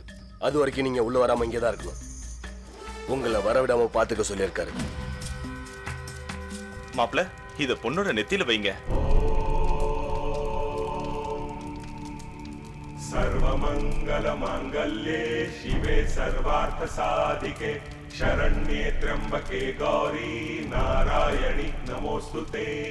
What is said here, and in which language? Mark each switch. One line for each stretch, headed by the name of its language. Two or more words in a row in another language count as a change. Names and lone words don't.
Tamil: அது வரைக்கும் நீங்க உள்ள வராம இங்கே தான் இருக்கணும். உங்களை வரவிடாம பாத்துக்க சொல்லியிருக்காரு. மாப்ள, இத பொண்ணோட நெத்தியில வைங்க.
Sanskrit: सर्वमंगल मांगल्ये शिवे सर्वार्थ साधिके शरण्ये त्र्यंबके गौरी नारायणी नमोस्तुते।